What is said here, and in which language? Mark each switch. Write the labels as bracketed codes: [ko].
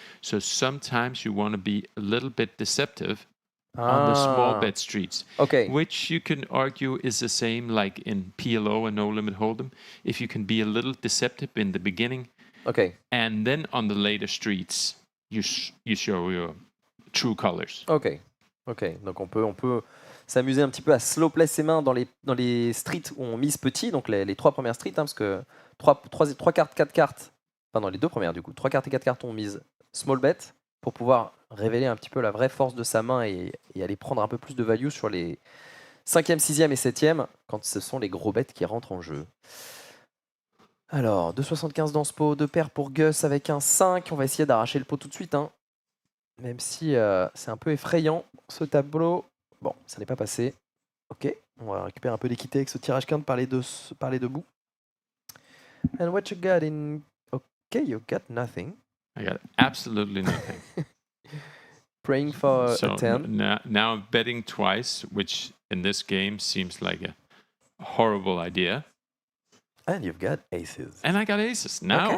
[en] So sometimes you want to be a little bit deceptive on the small bet streets. Okay. Which you can argue is the same like in PLO and No Limit Hold'em. If you can be a little deceptive in the beginning, okay, and then on the later streets, you show your true colors. Ok. [fr] Donc on peut s'amuser un petit peu à slow play ses mains dans les streets où on mise petit, donc les 3 premières streets, parce que 3 cartes, 4 cartes, enfin non, les 2 premières du coup, 3 cartes et 4 cartes, on mise small bet pour pouvoir révéler un petit peu la vraie force de sa main et aller prendre un peu plus de value sur les 5e, 6e et 7e quand ce sont les gros bets qui rentrent en jeu. Alors, 2,75 dans ce pot, 2 paires pour Gus avec un 5. On va essayer d'arracher le pot tout de suite, hein. Même si c'est un peu effrayant ce tableau. Bon, ça n'est pas passé. Ok, on va récupérer un peu d'équité avec ce tirage quinte par les deux bouts. [en] And what you got in... Okay, you got nothing. I got absolutely nothing. Praying for a 10. Now I'm betting twice, which in this game seems like a horrible idea. And you've got aces. And I got aces. Now,